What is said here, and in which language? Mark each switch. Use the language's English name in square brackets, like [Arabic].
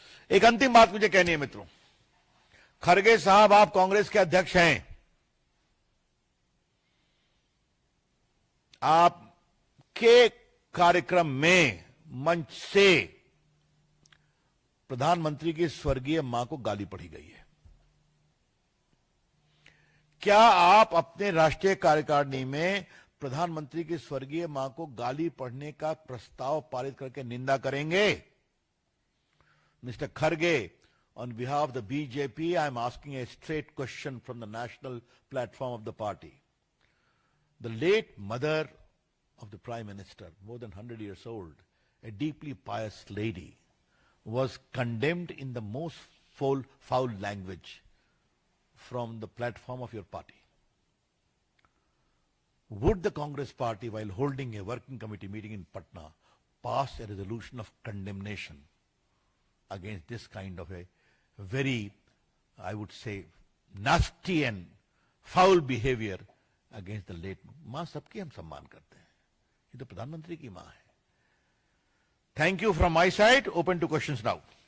[Hindi] एक अंतिम बात मुझे कहनी है मित्रों, खरगे साहब आप कांग्रेस के अध्यक्ष हैं, आपके कार्यक्रम में मंच से प्रधानमंत्री की स्वर्गीय मां को गाली पढ़ी गई है। क्या आप अपने राष्ट्रीय कार्यकारिणी में प्रधानमंत्री की स्वर्गीय मां को गाली पढ़ने का प्रस्ताव पारित करके निंदा करेंगे? [English] Mister Kharge, on behalf of the BJP, I am asking a straight question from the national platform of the party. The late mother of the Prime Minister, more than 100 years old, a deeply pious lady, was condemned in the most foul language from the platform of your party. Would the Congress party, while holding a working committee meeting in Patna, pass a resolution of condemnation against this kind of a very, I would say, nasty and foul behavior against the late मां? [Hindi] सबकी हम सम्मान करते हैं, ये तो प्रधानमंत्री की मां है। [English] Thank you from my side, open to questions now.